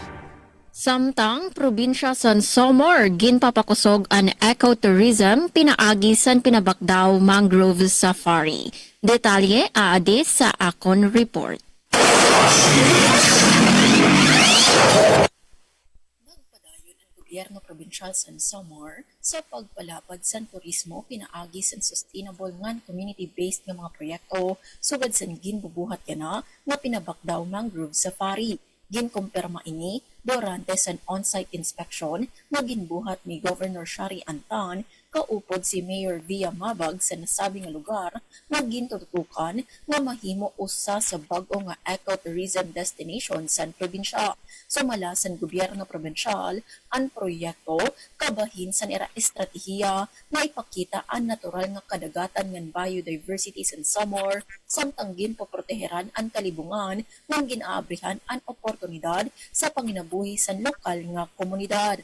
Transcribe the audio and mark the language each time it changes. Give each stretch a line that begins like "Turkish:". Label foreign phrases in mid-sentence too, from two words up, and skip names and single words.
Waray: Samtang probinsya sa Samar ginpapakusog ang ecotourism pinaagi san pinabakdaw
English: mangrove safari.
Waray: Detalye aadi sa akon report. Nagpadayon ang gobyerno probinsyal sa Samar sa pagpalapad sa turismo pinaagi sa sustainable ngan community-based nga mga proyekto sugad sa ginbubuhat kana nga pinabakdaw
English: mangrove safari.
Waray: Ginkumpirma ini durante sa
English: on-site inspection
Waray: na ginbuhat ni Governor Shari Antan kaupod si Mayor Via Mabag sa nasabing nga lugar na gintutukan nga mahimo usa sa bag-o nga
English: ecotourism destination
Waray: sa probinsya. Sumala sa gobyerno probinsyal ang proyekto kabahin sa ira estratehiya na ipakita ang natural nga kadagatan ng biodiversity sa Samar samtang ginpoproteheran ang kalibungan ng ginaabrihan ang oportunidad sa panginabuhi sa lokal nga komunidad.